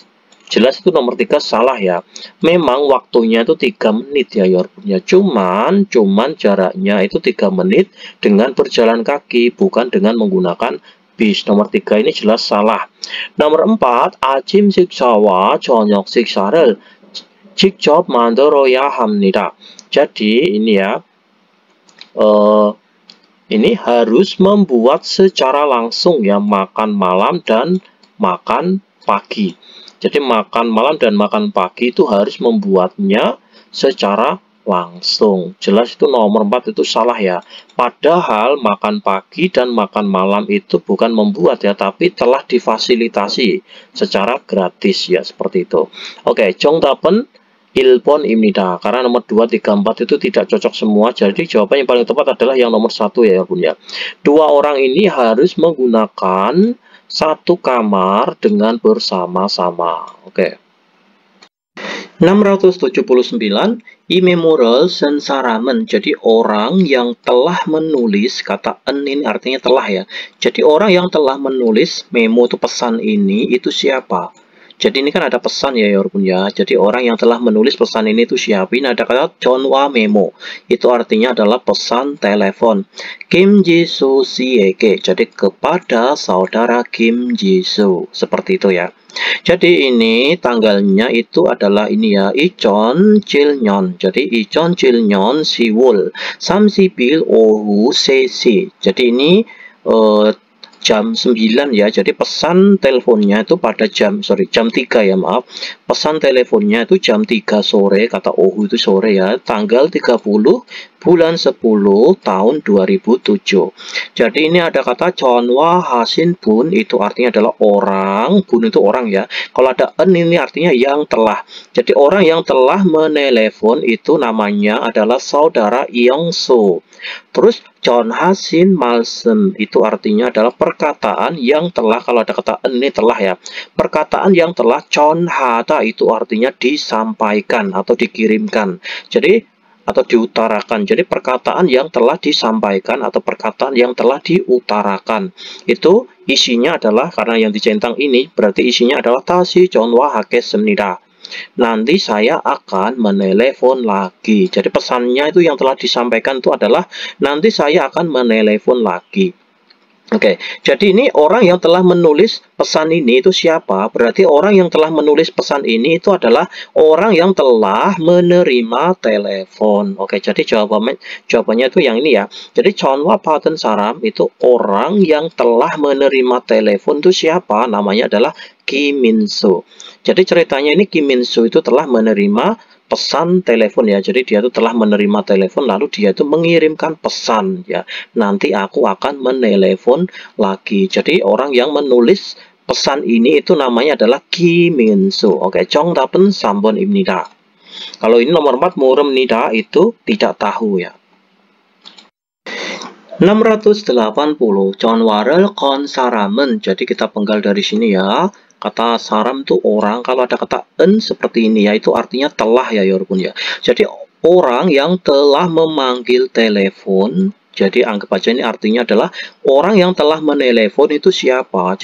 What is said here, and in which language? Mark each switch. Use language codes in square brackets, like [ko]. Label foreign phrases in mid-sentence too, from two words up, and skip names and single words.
[id] Jelas itu nomor 3 salah ya. Memang waktunya itu 3 menit ya ya. Cuman jaraknya itu 3 menit dengan berjalan kaki, bukan dengan menggunakan bis. Nomor 3 ini jelas salah. Nomor 4, [ko] 아침 식사와 저녁 식사를 직접 만들어야 합니다. [id] Jadi ini ya, ini harus membuat secara langsung ya, makan malam dan makan pagi. Jadi makan malam dan makan pagi itu harus membuatnya secara langsung. Jelas itu nomor 4 itu salah ya. Padahal makan pagi dan makan malam itu bukan membuat ya, tapi telah difasilitasi secara gratis ya, seperti itu. Oke, [ko] 정답은 1번입니다. [id] Karena nomor 2, 3, 4 itu tidak cocok semua. Jadi jawaban yang paling tepat adalah yang nomor 1 ya Bun ya. 2 orang ini harus menggunakan satu kamar dengan bersama-sama. Oke. 679, [ko] 이 메모를 쓴 사람은, [id] jadi orang yang telah menulis, kata en ini artinya telah ya. Jadi orang yang telah menulis memo itu, pesan ini itu siapa? Jadi ini kan ada pesan ya Yorgun ya. Jadi orang yang telah menulis pesan ini itu siapa? Ini ada kata 전화 memo. Itu artinya adalah pesan telepon. [ko] Kim Jisoo 씨에게. [id] Jadi kepada saudara Kim Jisoo. Seperti itu ya. Jadi ini tanggalnya itu adalah ini ya, [ko] 2007년. Jadi 2007년 10월 30일 오후 3시. [id] Jadi ini jam 9 ya. Jadi pesan teleponnya itu pada jam 3 ya, maaf. Pesan teleponnya itu jam 3 sore, kata ohu itu sore ya. Tanggal 30 bulan 10 tahun 2007. Jadi ini ada kata [ko] 전화 하신 분, [id] itu artinya adalah orang, bun itu orang ya. Kalau ada en ini artinya yang telah. Jadi orang yang telah menelepon itu namanya adalah saudara Yongso. Terus [ko] 전하신 말씀 [id] itu artinya adalah perkataan yang telah. Kalau ada kata en ini telah ya. Perkataan yang telah. 전하다 itu artinya disampaikan atau dikirimkan. Jadi atau diutarakan. Jadi perkataan yang telah disampaikan atau perkataan yang telah diutarakan. Itu isinya adalah, karena yang dicentang ini berarti isinya adalah [ko] 다시 전화하겠습니다. [id] Nanti saya akan menelepon lagi. Jadi pesannya itu yang telah disampaikan itu adalah nanti saya akan menelepon lagi. Oke, jadi ini orang yang telah menulis pesan ini itu siapa? Berarti orang yang telah menulis pesan ini itu adalah orang yang telah menerima telepon. Oke, jadi jawabannya itu yang ini ya. Jadi [ko] 전화 받은 사람 [id] itu orang yang telah menerima telepon itu siapa? Namanya adalah Kim Min-soo. Jadi ceritanya ini Kim Min-soo itu telah menerima pesan telepon ya. Jadi dia itu telah menerima telepon lalu dia itu mengirimkan pesan ya. Nanti aku akan menelepon lagi. Jadi orang yang menulis pesan ini itu namanya adalah Kim Min-soo. Oke, [ko] 정답은 3번입니다. [id] Kalau ini nomor 4 모릅니다 itu tidak tahu ya. [ko] 680 전화를 건 사람은, [id] jadi kita penggal dari sini ya. Kata saram itu orang, kalau ada kata en seperti ini ya, itu artinya telah ya Yorpun ya. Jadi orang yang telah memanggil telepon, jadi anggap aja ini artinya adalah orang yang telah menelepon itu siapa.